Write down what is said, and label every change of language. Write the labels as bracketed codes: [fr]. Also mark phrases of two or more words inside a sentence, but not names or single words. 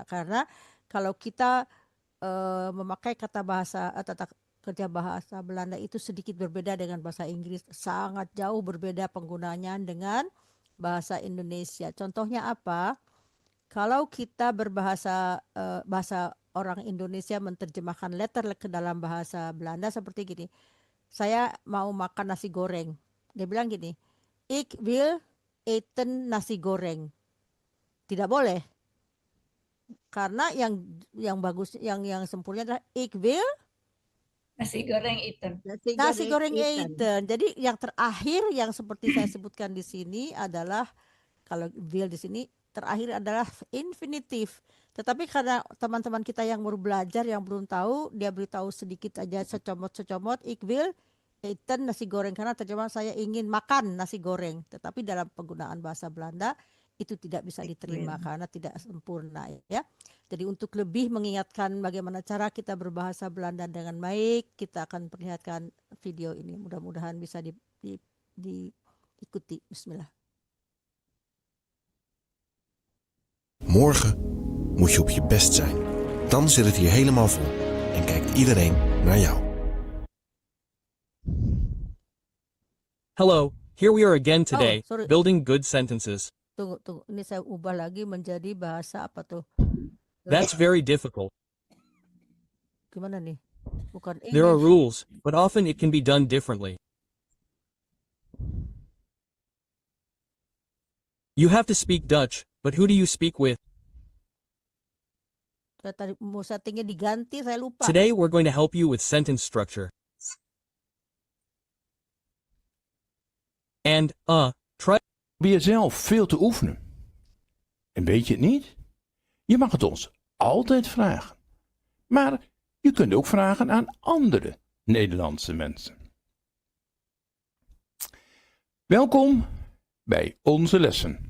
[id] Karena kalau kita memakai kata kerja bahasa Belanda itu sedikit berbeda dengan bahasa Inggris, sangat jauh berbeda penggunaannya dengan bahasa Indonesia. Contohnya apa? Kalau kita berbahasa bahasa orang Indonesia menerjemahkan letter ke dalam bahasa Belanda seperti gini. Saya mau makan nasi goreng. Dia bilang gini, [nl] ik wil eten nasi goreng. [id] Tidak boleh. Karena yang bagus, yang sempurna adalah [nl] ik wil Nasi goreng eten. nasi goreng eten. [id] Jadi yang terakhir yang seperti saya sebutkan di sini adalah kalau will di sini terakhir adalah infinitif. Tetapi karena teman-teman kita yang baru belajar yang belum tahu, dia beritahu sedikit aja secomot, [nl] ik wil eten nasi goreng, [id] karena terjemahan saya ingin makan nasi goreng. Tetapi dalam penggunaan bahasa Belanda itu tidak bisa diterima karena tidak sempurna ya. Jadi untuk lebih mengingatkan bagaimana cara kita berbahasa Belanda dengan baik, kita akan perlihatkan video ini. Mudah-mudahan bisa diikuti. Bismillah. [nl] Morgen moet je op je best zijn. Dan zit het hier helemaal vol en kijkt iedereen naar jou. [en] Hello, here we are again today, sorry. building good sentences. [id] Tunggu. Ini saya ubah lagi menjadi bahasa apa tuh? [en] That's very difficult. [id] Gimana nih? Bukan [en] There are English. rules, but often it can be done differently. You have to speak Dutch, but who do you speak with? [id] Tadi mau settingnya diganti, saya lupa. [en] Today we're going to help you with sentence structure. And, try. [nl] Probeer zelf veel te oefenen. En weet je het niet? Je mag het ons altijd vragen. Maar je kunt ook vragen aan andere Nederlandse mensen. Welkom bij onze lessen.